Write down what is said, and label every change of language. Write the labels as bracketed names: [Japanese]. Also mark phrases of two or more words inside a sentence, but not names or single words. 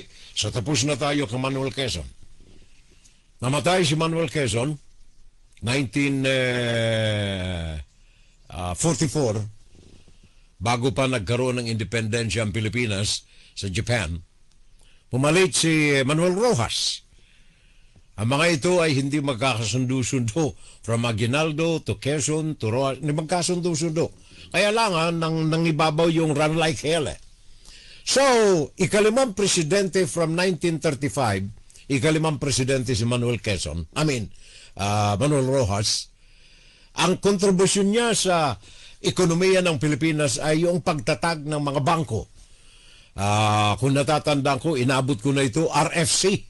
[Filipino] So tapos na tayo kay Manuel Quezon. Namatay si Manuel Quezon 1944 bago pa nagkaroon ng independensya ang Pilipinas sa Japan. Pumalit si Manuel Rojas. Ang mga ito ay hindi magkakasundo-sundo. From Aguinaldo to Quezon to Rojas, hindi magkasundo-sundo. Kaya lang nang ibabaw yung [English] run like hell. [Filipino] So, ikalimang presidente from 1935, ikalimang presidente si Manuel Quezon, Manuel Rojas, ang kontribusyon niya sa ekonomiya ng Pilipinas ay yung pagtatag ng mga bangko. Kung natatandaan ko, inabot ko na ito, RFC.